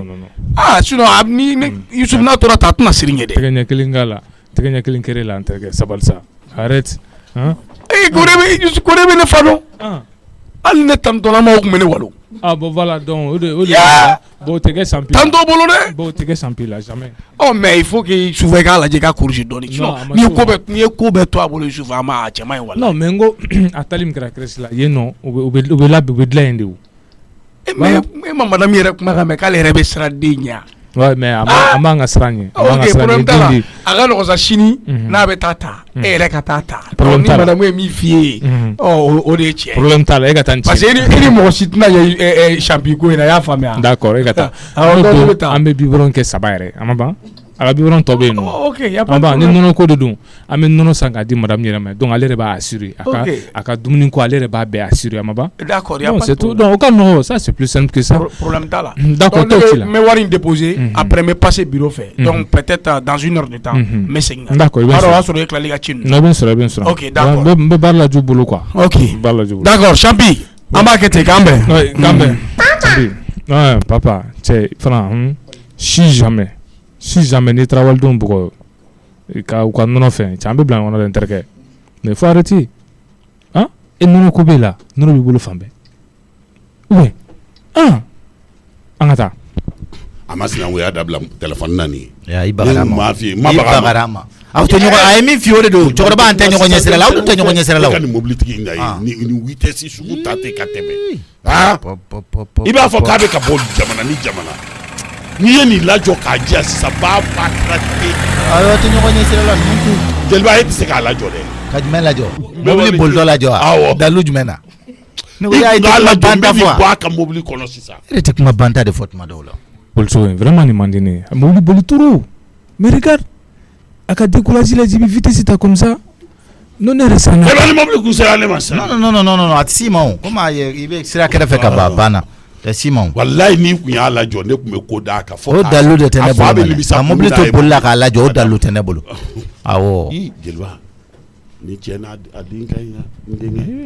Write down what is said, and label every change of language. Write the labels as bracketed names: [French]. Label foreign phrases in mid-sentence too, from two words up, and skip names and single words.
[Bambara] sinon ni Youssouf n'a tora ta a tɛna siri ɲɛ dɛ. tɛgɛ ɲɛ kelen k'a la tɛgɛ ɲɛ kelen kɛrɛ la an terikɛ sabali sa arrête. ko de bɛ ne fa dɔn hali ne tantɔlamaw tun bɛ ne walo. [French] bon voilà donc [Bambara] o de bon tɛgɛ sanpi tanto bolo dɛ. bon tɛgɛ sanpi la jamais. [French] mais il faut que souvent [Bambara] i k'a lajɛ k'a corriger dɔɔni sinon n'i ye ko bɛɛ to a bolo souvent a cɛ man ɲi wala. [French] non mais [Bambara] n ko a tali min kɛra Crèche la yen nɔ u bɛ dilan yen de o. mais madame yɛrɛ kuma kan mɛn k'ale yɛrɛ bɛ siran den ɲɛ. [French] Ouais, mais [Bambara] a man ka siran ye. Ok, problème t'a la. A ka nɔgɔn sa sini n'a bɛ taa ta e yɛrɛ ka taa ta. Problème t'a la. Ni madame ye min f'i ye o de ye tiɲɛ. Problème t'a la e ka taa nin [French] parce que [Bambara] i ni mɔgɔ si tɛna ye champion ko in na i y'a faamuya. D'accord e ka taa. An bɛ biberon kɛ 3 yɛrɛ a ma ban. A ka biberon tɔ bɛ yen nɔ. [French] Ok, y a pas de problème. [Bambara] Ni nɔnɔ ko de don an bɛ nɔnɔ san k'a di madame yɛrɛ ma donc ale de b'a assurer a ka dumuni ko ale de b'a bɛɛ assurer a ma ban. [French] D'accord, y a pas de problème. C'est tout donc [Bambara] o ka nɔgɔn [French] ça c'est plus simple que ça. [Bambara] Problème t'a la. [French] D'accord donc [Bambara] ne bɛ wari in [French] déposer après me passer bureau fɛ donc peut-être dans 1 heure de temps [Bambara] n bɛ segin ka. D'accord i bɛ sɔrɔ. Alors o y'a sɔrɔ e tilali ka ci ninnu. Non i bɛ sɔrɔ i bɛ sɔrɔ. [French] Ok, d'accord. [Bambara] n bɛ baara la ju bolo quoi. Ok, baara la ju bolo. d'accord champi an b'a kɛ ten k'an bɛn. Oui k'an bɛn. Champi ouais papa cɛ fana si jamais n'i taara walidenw bugɔ u ka nɔnɔ fɛ cɛ an bɛ bila ɲɔgɔn na dɛ n terikɛ [French] mais faut arrêter hein [Bambara] e nɔnɔ ko b'e la nɔnɔ b'i bolo fan bɛɛ ouais an ka taa. A ma sinankunya dabila téléphone na nin ye. I bagara ma. I bagara ma. Aw tɛ ɲɔgɔn a ye min f'i ye o de don cɛkɔrɔba an tɛ ɲɔgɔn ɲɛ sira la aw dun tɛ ɲɔgɔn ɲɛ sira la o. Ka nin mobilitigi in na ye ni vitesse sugu ta ten ka tɛmɛ i b'a fɔ k'a bɛ ka bɔ jamana ni jamana n'i ye nin lajɔ k'a diya sisan b'a ba kɛra ten. Ayiwa tɛ ɲɔgɔn ɲɛ sira la ninnu. Jeliba e tɛ se k'a lajɔ dɛ. Ka jumɛn lajɔ mobili bolitɔ lajɔ wa. Awɔ dalu jumɛn na. Ne ko y'a ye kuma banta fɔ wa. bɔ a ka mobili kɔnɔ sisan. E de tɛ kuma banta de fɔ tuma dɔw la. Poliso vraiment nin man di ne ye mobili boli [French] trop mais regarde [Bambara] a ka découragé la jibi vitesse ta [French] comme ça non [Bambara] ne yɛrɛ sanna. ni mobili kun sera ale ma sisan. non a tɛ s'i ma o komi a ye i bɛ sira kɛrɛfɛ ka ban a banna tɛ s'i ma o. walayi n'i kun y'a lajɔ ne tun bɛ ko d'a kan fɔ o dalu de tɛ ne bolo ka mobili to boli la k'a lajɔ o dalu tɛ ne bolo awɔ. Jeliba ni cɛ n'a den ka ɲi n denkɛ.